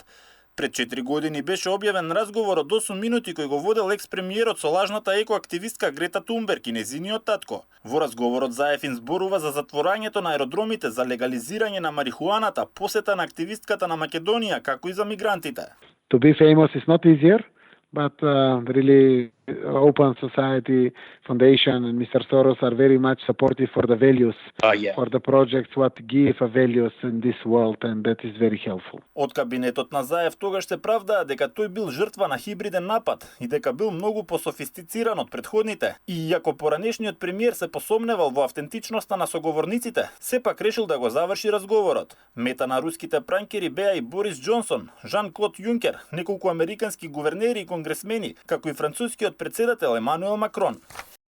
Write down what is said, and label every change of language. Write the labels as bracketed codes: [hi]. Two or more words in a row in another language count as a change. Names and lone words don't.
[mk] Пред 4 години беше објавен разговор од 8 минути кој го водел екс-премиерот со лажната екоактивистка Грета Тунберг и незиниот татко. Во разговорот Заев им зборува за затворањето на аеродромите, за легализирање на марихуаната, посета на активистката на Македонија, како и за мигрантите. [en] To be famous is not easier, but really Open Society Foundation and Mr. Soros are very much supportive for the values, for the projects what give values in this world, and that is very helpful. [mk] Од кабинетот на Заев тогаш се правдаа дека тој бил жртва на хибриден напад и дека бил многу пософистициран од претходните. И иако поранешниот премиер се посомневал во автентичноста на соговорниците, сепак решил да го заврши разговорот. Мета на руските пранкери беа и Борис Џонсон, Жан-Клод Јункер, неколку американски гувернери и конгресмени, како и францускиот претседател Емануел Макрон.